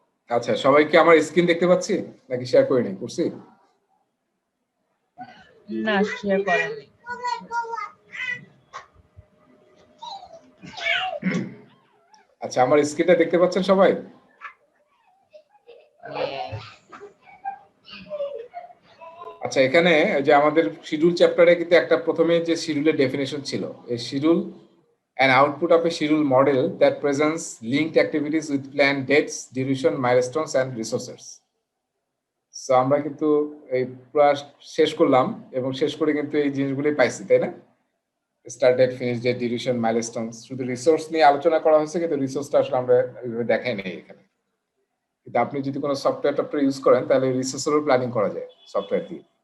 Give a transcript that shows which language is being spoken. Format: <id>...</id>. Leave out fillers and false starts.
<bn>আচ্ছা, সবাইকে আমার স্ক্রিন দেখতে পাচ্ছি নাকি শেয়ার করে নেই? করছি না, শেয়ার করেননি। আচ্ছা, আমার স্ক্রিনটা দেখতে পাচ্ছেন সবাই? আচ্ছা, এখানে যে আমাদের শিডিউল চ্যাপ্টারে কিন্তু একটা প্রথমে যে শিডিউলের ডেফিনেশন ছিল, এই schedule</bn> <en>an output of a schedule model that presents linked activities with planned dates, duration, milestones and resources.</en> <bn>So আমরা কিন্তু এই পুরো শেষ করলাম এবং শেষ করে কিন্তু এই জিনিসগুলোই পাইছি, তাই না? Start date, finish date, duration, milestones, শুধু রিসোর্স নিয়ে আলোচনা করা হয়েছে, কিন্তু রিসোর্সটা আসলে আমরা এইভাবে দেখাই নাই এখানে। কিন্তু আপনি যদি কোনো সফটওয়্যার ইউজ করেন তাহলে রিসোর্সেরও প্ল্যানিং করা যায় সফটওয়্যার দিয়ে।</bn>